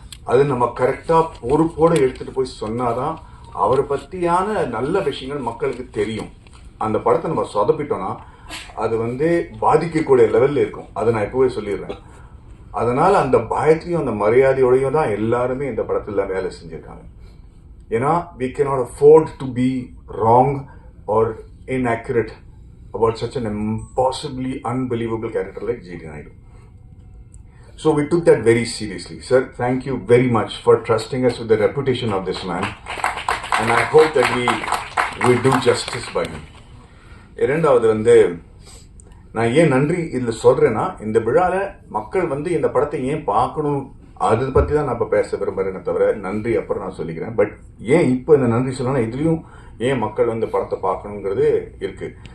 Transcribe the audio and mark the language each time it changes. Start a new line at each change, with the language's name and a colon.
Tamil: அது நம்ம கரெக்டாக பொறுப்போடு எடுத்துகிட்டு போய் சொன்னாதான் அவரை பற்றியான நல்ல விஷயங்கள் மக்களுக்கு தெரியும். அந்த படத்தை நம்ம சொதப்பிட்டோம்னா அது வந்து பாதிக்கக்கூடிய லெவலில் இருக்கும். அதை நான் எப்பவே சொல்லிடுறேன். அதனால் அந்த பயத்தையும் அந்த மரியாதையோடையும் தான் எல்லாருமே இந்த படத்தில் வேலை செஞ்சுருக்காங்க. ஏன்னா
English: we cannot afford to be wrong or inaccurate about such an impossibly unbelievable character like G.D. Naidu. So we took that very seriously. Sir, thank you very much for trusting us with the reputation of this man. And I hope that we do justice by him.
Tamil: இரண்டாவது வந்து நான் ஏன் நன்றி இதில் சொல்கிறேன்னா, இந்த விழாவில் மக்கள் வந்து இந்த படத்தை ஏன் பார்க்கணும் அதை பற்றி தான் நான் இப்போ பேச விரும்புகிறேன்னு தவிர நன்றி அப்புறம் நான் சொல்லிக்கிறேன். பட் ஏன் இப்போ இந்த நன்றி சொல்லணும்னா, இதுலேயும் ஏன் மக்கள் வந்து படத்தை பார்க்கணுங்கிறது இருக்குது.